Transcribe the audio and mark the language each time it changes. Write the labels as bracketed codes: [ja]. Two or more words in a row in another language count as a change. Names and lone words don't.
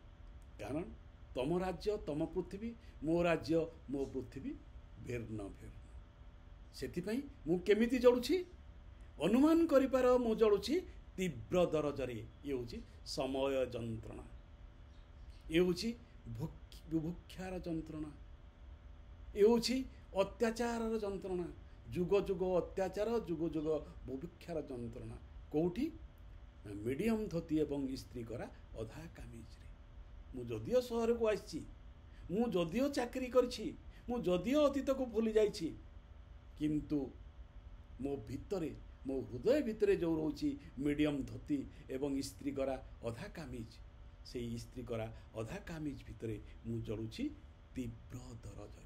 [or] କାରଣ ତମ ରାଜ୍ୟ ତମ ପୃଥ୍ୱୀ, ମୋ ରାଜ୍ୟ ମୋ ପୃଥ୍ୱୀ ଭିନ୍ନ ଭିନ୍ନ। ସେଥିପାଇଁ ମୁଁ କେମିତି ଜଳୁଛି ଅନୁମାନ କରିପାର ମୁଁ ଜଳୁଛି ତୀବ୍ର ଦରଜରେ। ଏ ହେଉଛି ସମୟ ଯନ୍ତ୍ରଣା, ଏ ହେଉଛି ବୁଭୁକ୍ଷାର ଯନ୍ତ୍ରଣା, ଏ ହେଉଛି ଅତ୍ୟାଚାର ଯନ୍ତ୍ରଣା, ଯୁଗ ଯୁଗ ଅତ୍ୟାଚାର, ଯୁଗ ଯୁଗ ବୁଭୁକ୍ଷାର ଯନ୍ତ୍ରଣା। କେଉଁଠି ମିଡ଼ିୟମ୍ ଧୋତି ଏବଂ ଇସ୍ତ୍ରୀ କରା ଅଧା କାମିଜରେ। ମୁଁ ଯଦିଓ ସହରକୁ ଆସିଛି, ମୁଁ ଯଦିଓ ଚାକିରି କରିଛି, ମୁଁ ଯଦିଓ ଅତୀତକୁ ଭୁଲି ଯାଇଛି, କିନ୍ତୁ ମୋ ଭିତରେ, ମୋ ହୃଦୟ ଭିତରେ ଯେଉଁ ରହୁଛି ମିଡ଼ିୟମ୍ ଧୋତି ଏବଂ ଇସ୍ତ୍ରୀ କରା ଅଧା କାମିଜ, ସେଇ ଇସ୍ତ୍ରୀ କରା ଅଧା କାମିଜ ଭିତରେ ମୁଁ ଜଳୁଛି ତୀବ୍ର ଦରଜରେ।